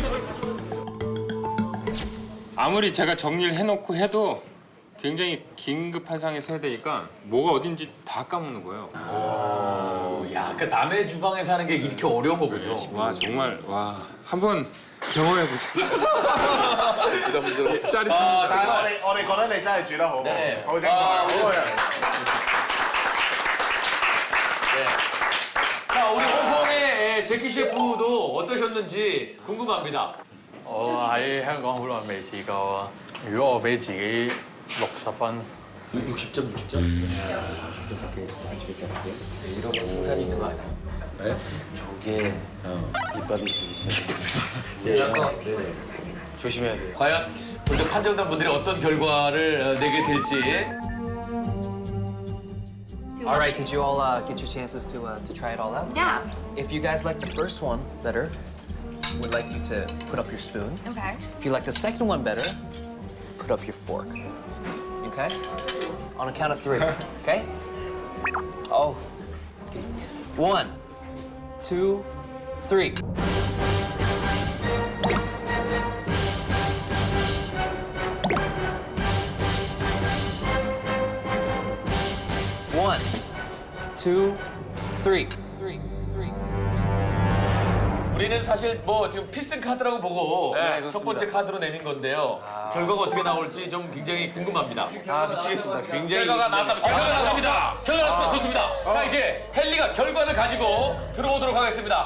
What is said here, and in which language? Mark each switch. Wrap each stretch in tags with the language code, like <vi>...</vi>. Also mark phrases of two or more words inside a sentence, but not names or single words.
<ko>아무리 제가 정리를 해놓고 해도 굉장히 긴급한 상황에서 해야 되니까 뭐가 어딘지 다 까먹는 거예요. 야, 그 남의 주방에서 하는 게 이렇게 어려운 거군요. 와 정말 와 한번 경험해 보세요. 짜릿합니다.</ko> <yue>但係我哋覺得你真係煮得好好，</yue> <ko>네.</ko> <yue>好精彩，好個人。</yue> <ko>자, 우리 홍콩의 제키 셰프도 어떠셨는지 궁금합니다.</ko> <yue>我喺香港好耐未試過啊！如果我俾自己60分，</yue> <ko>60점, 60점? 이런 거 승산이 있는 거 아니야? 네? 저게 밑밥일 수 있어요. 조심해야 돼요. 과연 우리 판정단 분들이 어떤 결과를 내게 될지.</ko> <en>All right, did you all get your chances to try it all out? Yeah. If you guys like the first one better, would like you to put up your spoon. Okay. If you like the second one better, put up your fork. Okay? On a count of 3. Okay? Oh. 1, 2, 3. One, two, three.</en> <ko>우리는 사실 뭐 지금 필승 카드라고 보고 네, 첫 번째 카드로 내민 건데요. 결과가 어떻게 나올지 좀 굉장히 궁금합니다. 아 미치겠습니다. 굉장히 결과가 나왔다면 결과가 나왔습니다. 결과 나왔습니다. 좋습니다. 자, 이제 헬리가 결과를 가지고 들어오도록 하겠습니다.</ko>